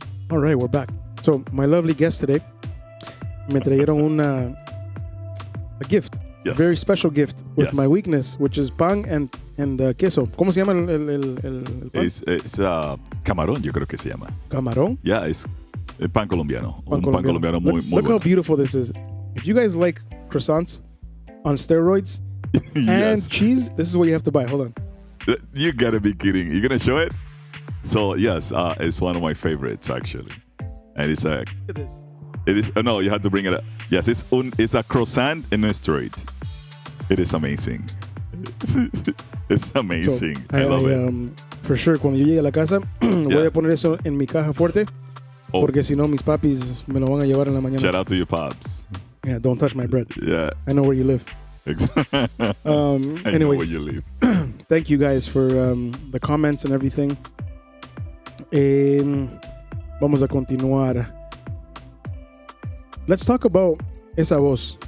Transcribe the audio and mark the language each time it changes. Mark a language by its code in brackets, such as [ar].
[en] All right, we're back. So, my lovely guest today [es] me trajeron [en] a gift. Yes. Very special gift with Yes. my weakness, which is pan and queso. [es] ¿Cómo se llama el pan? Es camarón, yo creo que se llama. Camarón. Ya, es el pan colombiano. Pan Un pan colombiano muy, muy [en] Look how [es] bueno. [en] beautiful this is. If you guys like croissants on steroids and Yes. cheese, this is what you have to buy. Hold on. You gotta be kidding. You gonna show it? So, yes, it's one of my favorites, actually. And it's a... Look at this. It is. No, you have to bring it up. Yes, it's a croissant and nuestro. It is amazing. It's amazing. So, I love it. For sure, [es] cuando yo llegue a la casa, voy a poner eso en mi caja fuerte. Oh. Porque si no, mis papis me lo van a llevar en la mañana. [en] Shout out to your pops. Yeah, don't touch my bread. Yeah. I know where you live. I know where Anyways, you live. thank you guys for the comments and everything. [es] Vamos a continuar. [en] Let's talk about [es] esa voz.